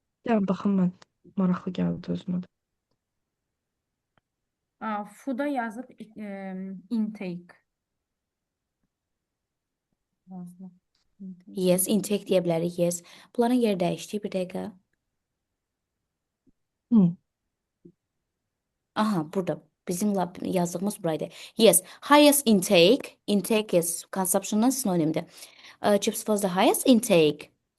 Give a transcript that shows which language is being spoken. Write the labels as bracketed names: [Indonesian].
[Azerbaijani] Yəni baxın mən maraqlı gəldi özümə də. Food'a yazıb intake. Yazdım. Intake. yes, intake deyə bilərik, yes. Bunların yeri dəyişdik bir dəqiqə. Hı. Aha, burada bizim yazdığımız buraydı. [English] Yes, highest intake. Intake is consumption'dan [Azerbaijani] sinonimdir. [English] Chips was the highest intake.